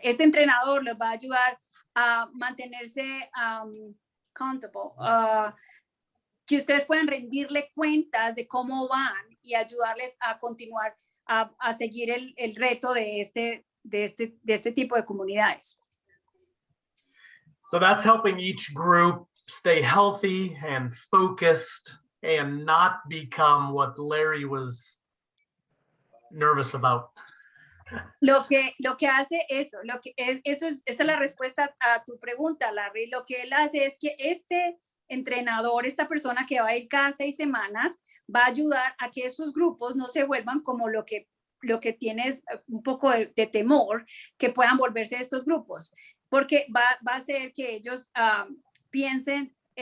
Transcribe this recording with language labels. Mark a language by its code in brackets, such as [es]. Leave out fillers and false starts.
[es] Este entrenador les va a ayudar a mantenerse accountable, que ustedes puedan rendirle cuentas de cómo van y ayudarles a continuar a seguir el reto de este tipo de comunidades. [en] So that's helping each group stay healthy and focused and not become what Larry was nervous about. [es] Lo que hace eso, esa es la respuesta a tu pregunta, Larry. Lo que él hace es que este entrenador, esta persona que va a ir cada 6 semanas, va a ayudar a que esos grupos no se vuelvan como lo que tienes un poco de temor, que puedan volverse estos grupos, porque va a hacer que ellos piensen,